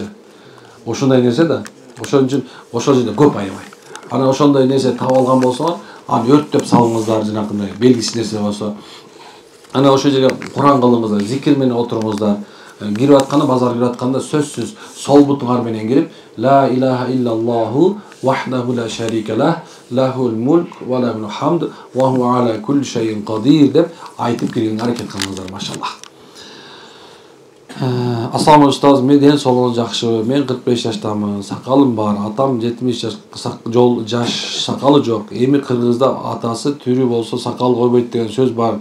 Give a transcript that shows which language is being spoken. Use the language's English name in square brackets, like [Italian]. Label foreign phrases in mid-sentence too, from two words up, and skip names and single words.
[Kyrgyz] Ошондой нерсе да. Ошон үчүн ошол жерде көп аябай. Анан ошондой нерсе таап алган болсоңор, аны өрттөп салыңыздар, жанакындай белгисиз нерсе болсо. Анан ошол жерге Куран кылыңыздар, зикир менен отуруңуздар. Кирип атканда, базар кирип атканда сөзсүз сол бутуңар менен кирип, [Arabic] لا إله إلا الله وحده لا شريك له، له الملك وله الحمد وهو على كل شيء قدير [Kyrgyz] деп айтып киргенге аракет кылыңыздар, [Arabic] машаллах. [Kyrgyz] Ассаламу устаз, мен соолугуңуз жакшы. Мен 45 жаштамын, сакалым бар. Атам 70 жаш, сакалы жок. Эми Кыргызда атасы түрү болсо сакал койбойт деген сөз бар.